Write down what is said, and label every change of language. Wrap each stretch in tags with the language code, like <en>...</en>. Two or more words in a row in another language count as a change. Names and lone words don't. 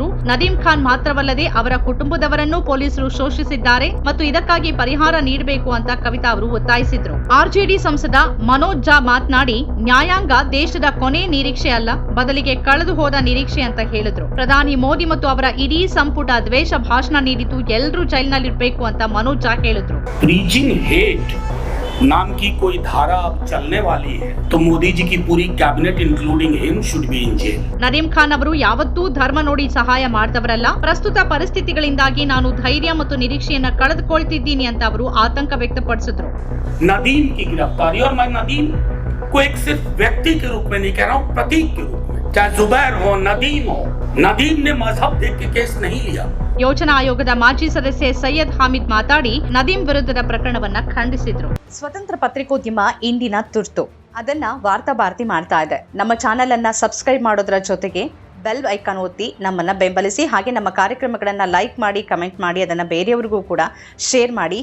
<kn>ನದೀಂ ಖಾನ್ ಮಾತ್ರವಲ್ಲದೆ ಅವರ ಕುಟುಂಬದವರನ್ನು ಪೊಲೀಸರು ಶೋಷಿಸಿದ್ದಾರೆ ಮತ್ತು ಇದಕ್ಕಾಗಿ ಪರಿಹಾರ ನೀಡಬೇಕು ಅಂತ ಕವಿತಾ ಅವರು ಒತ್ತಾಯಿಸಿದ್ರು. ಆರ್ಜೆಡಿ ಸಂಸದ ಮನೋಜ್ ಝಾ ಮಾತನಾಡಿ, ನ್ಯಾಯಾಂಗ ದೇಶದ ಕೊನೆ ನಿರೀಕ್ಷೆ ಅಲ್ಲ, ಬದಲಿಗೆ ಕಳೆದು ಹೋದ ನಿರೀಕ್ಷೆ ಅಂತ ಹೇಳಿದ್ರು. ಪ್ರಧಾನಿ ಮೋದಿ ಮತ್ತು ಅವರ ಇಡೀ ಸಂಪುಟ ದ್ವೇಷ ಭಾಷಣ ನೀಡಿದ್ದು ಎಲ್ಲರೂ ಜೈಲಿನಲ್ಲಿರಬೇಕು ಅಂತ ಮನೋಜ್ ಝಾ ಹೇಳಿದ್ರು.</kn> <en>preaching hate</en> <hi>नाम की कोई धारा अब चलने वाली है तो मोदी जी की पूरी कैबिनेट</hi> <en>including him should be in jail.</en> <kn>ನದೀಂ ಖಾನ್ ಅವರು ಯಾವತ್ತೂ ಧರ್ಮ ನೋಡಿ ಸಹಾಯ ಮಾಡಿದವರಲ್ಲ. ಪ್ರಸ್ತುತ ಪರಿಸ್ಥಿತಿಗಳಿಂದಾಗಿ ನಾನು ಧೈರ್ಯ ಮತ್ತು ನಿರೀಕ್ಷೆಯನ್ನ ಕಳೆದುಕೊಳ್ತಿದ್ದೀನಿ ಅಂತ ಅವರು ಆತಂಕ ವ್ಯಕ್ತಪಡಿಸಿದ್ರು.</kn> <hi>नदीम की गिरफ्तारी, और मैं नदीम को एक सिर्फ व्यक्ति के रूप में नहीं कह रहा हूँ, प्रतीक के रूप में, चाहे जुबैर हो, नदीम हो, नदीम ने मजहब देख के केस नहीं लिया.</hi> <kn>ಯೋಜನಾ ಆಯೋಗದ ಮಾಜಿ ಸದಸ್ಯ ಸೈಯದ್ ಹಾಮಿದ್ ಮಾತಾಡಿ ನದೀಂ ವಿರುದ್ಧದ ಪ್ರಕರಣವನ್ನ ಖಂಡಿಸಿದ್ರು. ಸ್ವತಂತ್ರ ಪತ್ರಿಕೋದ್ಯಮ ಇಂದಿನ ತುರ್ತು, ಅದನ್ನ ವಾರ್ತಾ ಭಾರತಿ ಮಾಡ್ತಾ ಇದೆ. ನಮ್ಮ ಚಾನೆಲ್ ಅನ್ನ ಸಬ್ಸ್ಕ್ರೈಬ್ ಮಾಡೋದ್ರ ಜೊತೆಗೆ</kn> <en>bell icon</en> <kn>ಒತ್ತಿ ನಮ್ಮನ್ನ ಬೆಂಬಲಿಸಿ. ಹಾಗೆ ನಮ್ಮ ಕಾರ್ಯಕ್ರಮಗಳನ್ನ ಲೈಕ್ ಮಾಡಿ, ಕಮೆಂಟ್ ಮಾಡಿ, ಅದನ್ನ ಬೇರೆಯವರಿಗೂ ಕೂಡ ಶೇರ್ ಮಾಡಿ.</kn>